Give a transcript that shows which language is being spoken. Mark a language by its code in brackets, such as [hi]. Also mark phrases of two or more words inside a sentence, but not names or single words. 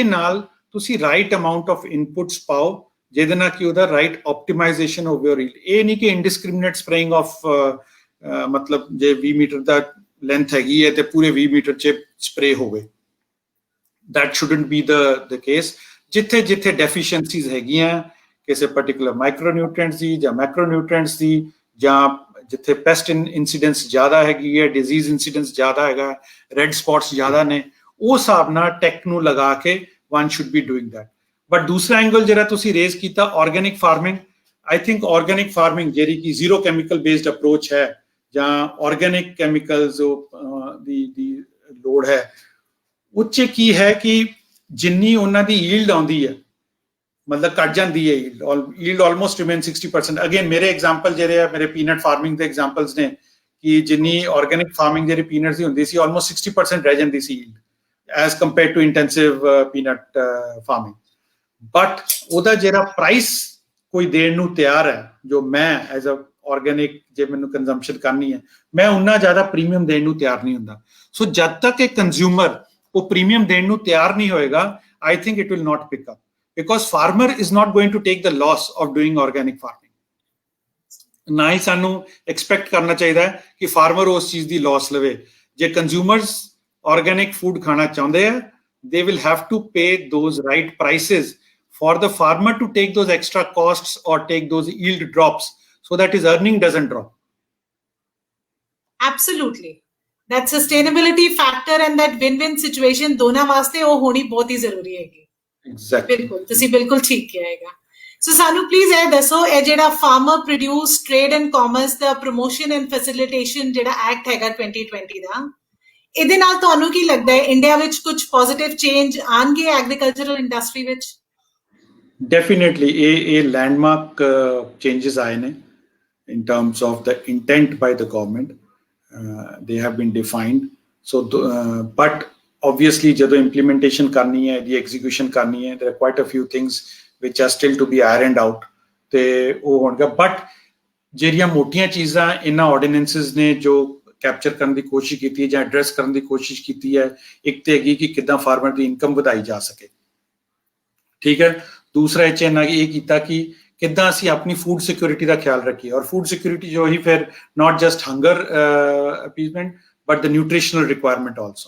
[pa] ਨਾਲ ਤੁਸੀਂ [en] right amount of inputs [pa] ਪਾਓ ਜਿਹਦੇ ਨਾਲ ਕਿ ਉਹਦਾ [en] right optimization [pa] ਹੋਵੇ ਔਰ ਇਹ ਨਹੀਂ ਕਿ [en] indiscriminate spraying of [pa] ਮਤਲਬ ਜੇ 20 ਮੀਟਰ ਦਾ ਲੈਂਥ ਹੈਗੀ ਹੈ ਤੇ ਪੂਰੇ 20 ਮੀਟਰ 'ਚ ਸਪਰੇ ਹੋਵੇ [en] that shouldn't be the case [pa] ਜਿੱਥੇ ਜਿੱਥੇ ਡੈਫੀਸ਼ੀਐਂਸੀਜ਼ ਹੈਗੀਆਂ ਕਿਸੇ [en] particular micronutrients [pa] ਦੀ ਜਾਂ ਮੈਕਰੋਨਿਊਟ੍ਰੀਐਂਟਸ ਦੀ ਜਾਂ ਜਿੱਥੇ [en] pest incidence [pa] ਜ਼ਿਆਦਾ ਹੈਗੀ ਹੈ [en] disease incidence [pa] ਜ਼ਿਆਦਾ ਹੈਗਾ [en] red spots [pa] ਜ਼ਿਆਦਾ ਨੇ ਉਹ ਹਿਸਾਬ ਨਾਲ ਟੈਕ ਨੂੰ ਲਗਾ ਕੇ [en] one should be doing that but [pa] ਦੂਸਰਾ ਐਂਗਲ ਜਿਹੜਾ ਤੁਸੀਂ ਰੇਜ਼ ਕੀਤਾ [en] organic farming I think organic farming [pa] ਜਿਹੜੀ ਕਿ [en] zero chemical based approach [pa] ਹੈ ਜਾਂ [en] organic chemicals [pa] ਦੀ ਲੋੜ ਹੈ, ਉੱਚ ਕੀ ਹੈ ਕਿ ਜਿੰਨੀ ਉਹਨਾਂ ਦੀ ਈਲਡ ਆਉਂਦੀ ਹੈ, ਮਤਲਬ ਘਟ ਜਾਂਦੀ ਹੈ [en] yield almost remain [pa] 60%. ਅਗੇਨ ਮੇਰੇ ਐਗਜ਼ਾਮਪਲ ਜਿਹੜੇ ਆ ਮੇਰੇ [en] peanut farming [pa] ਦੇ ਐਗਜ਼ਾਮਪਲਸ ਨੇ ਕਿ ਜਿੰਨੀ [en] organic farming [pa] ਜਿਹੜੀ ਪੀਨਟਸ ਦੀ ਹੁੰਦੀ ਸੀ ਆਲਮੋਸਟ 60% ਰਹਿ ਜਾਂਦੀ ਸੀ [en] yield as compare to intensive peanut farming. [pa] ਬਟ ਉਹਦਾ ਜਿਹੜਾ ਪ੍ਰਾਈਸ ਕੋਈ ਦੇਣ ਨੂੰ ਤਿਆਰ ਹੈ, ਜੋ ਮੈਂ [en] as a organic [pa] ਜੇ ਮੈਨੂੰ ਕੰਜ਼ੰਪਸ਼ਨ ਕਰਨੀ ਹੈ, ਮੈਂ ਉਨਾ ਜ਼ਿਆਦਾ ਪ੍ਰੀਮੀਅਮ ਦੇਣ ਨੂੰ ਤਿਆਰ ਨਹੀਂ ਹੁੰਦਾ. ਸੋ ਜਦ ਤੱਕ ਇਹ ਕੰਜ਼ਿਊਮਰ ਉਹ ਪ੍ਰੀਮੀਅਮ ਦੇਣ ਨੂੰ ਤਿਆਰ ਨਹੀਂ ਹੋਏਗਾ, [en] I think it will not pick up, because farmer is not going to take the loss of doing organic farming. [pa] ਨਾ ਹੀ ਸਾਨੂੰ ਐਕਸਪੈਕਟ ਕਰਨਾ ਚਾਹੀਦਾ ਹੈ ਕਿ ਫਾਰਮਰ ਉਸ ਚੀਜ਼ ਦੀ ਲਾਸ ਲਵੇ. ਜੇ ਕੰਜ਼ਿਊਮਰਸ [en] organic food [pa] ਖਾਣਾ ਚਾਹੁੰਦੇ ਆ, [en] they will have to pay those right prices for the farmer to take those extra costs or take those yield drops so that his earning doesn't drop. Absolutely. That sustainability factor and that win-win situation [pa] ਦੋਨਾਂ ਵਾਸਤੇ ਉਹ ਹੋਣੀ ਬਹੁਤ ਹੀ ਜ਼ਰੂਰੀ ਹੈਗੀ. [en] Exactly. [pa] ਬਿਲਕੁਲ, ਤੁਸੀਂ ਬਿਲਕੁਲ ਠੀਕ ਕਿਹਾ ਹੈਗਾ. ਸੋ ਸਾਨੂੰ ਪਲੀਜ਼ ਇਹ ਦੱਸੋ, ਇਹ ਜਿਹੜਾ ਫਾਰਮਰ ਪ੍ਰੋਡਿਊਸ ਟ੍ਰੇਡ ਐਂਡ ਕਾਮਰਸ ਦਾ ਪ੍ਰੋਮੋਸ਼ਨ ਐਂਡ ਫੈਸਿਲਿਟੇਸ਼ਨ ਜਿਹੜਾ ਐਕਟ ਹੈਗਾ 2020 ਦਾ, ਇਹਦੇ ਨਾਲ ਤੁਹਾਨੂੰ ਕੀ ਲੱਗਦਾ ਹੈ ਇੰਡੀਆ ਵਿੱਚ ਕੁਝ [en] positive change [pa] ਆਣਗੇ [en] agricultural industry [pa] ਵਿੱਚ? [en] ਡੈਫੀਨੇਟਲੀ ਇਹ landmark changes [pa] ਆਏ ਨੇ [en] in terms of the intent by the government. They have been defined. So, but obviously, [pa] ਜਦੋਂ implementation ਕਰਨੀ ਹੈ, [en] the execution [pa] ਕਰਨੀ ਹੈ, [en] there are quite a few things which are still to be ironed out. [pa] ਤੇ ਉਹ ਹੋਣਗਾ. But ਜਿਹੜੀਆਂ ਮੋਟੀਆਂ ਚੀਜ਼ਾਂ ਇਹਨਾਂ ordinances ਨੇ ਜੋ ਕੈਪਚਰ ਕਰਨ ਦੀ ਕੋਸ਼ਿਸ਼ ਕੀਤੀ ਹੈ ਜਾਂ ਐਡਰੈਸ ਕਰਨ ਦੀ ਕੋਸ਼ਿਸ਼ ਕੀਤੀ ਹੈ, ਇੱਕ ਤੇ ਹੈਗੀ ਕਿ ਕਿੱਦਾਂ ਫਾਰਮਰ ਦੀ ਇਨਕਮ ਵਧਾਈ ਜਾ ਸਕੇ. ਠੀਕ ਹੈ. ਦੂਸਰਾ ਇਹ ਕੀਤਾ ਕਿ ਕਿੱਦਾਂ ਅਸੀਂ ਆਪਣੀ [en] food security [pa] ਦਾ ਖਿਆਲ ਰੱਖੀਏ, ਔਰ [en] food security [pa] ਜੋ ਹੀ ਫਿਰ [en] not just hunger appeasement but the nutritional requirement also.